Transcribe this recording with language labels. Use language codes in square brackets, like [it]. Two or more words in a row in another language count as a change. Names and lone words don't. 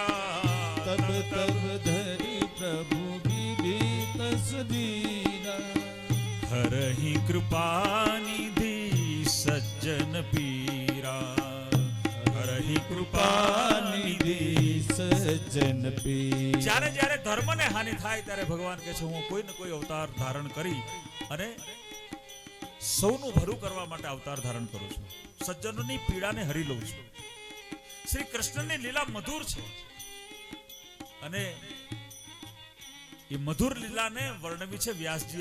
[awa] तब तब धरि प्रभु विविध शरीरा, हरहि कृपा निधि सज्जन पीरा, हरहि कृपा निधि सज्जन पीरा. [gu] જ્યારે જ્યારે ધર્મને હાનિ થાય ત્યારે ભગવાન કહે છે હું કોઈ ને કોઈ અવતાર ધારણ કરી અને સૌનું ભલું કરવા માટે અવતાર ધારણ કરું છું, સજ્જનોની પીડાને હરી લઉં છું. શ્રી કૃષ્ણની લીલા મધુર છે અને એ મધુર લીલાને વર્ણવી છે વ્યાસજીએ.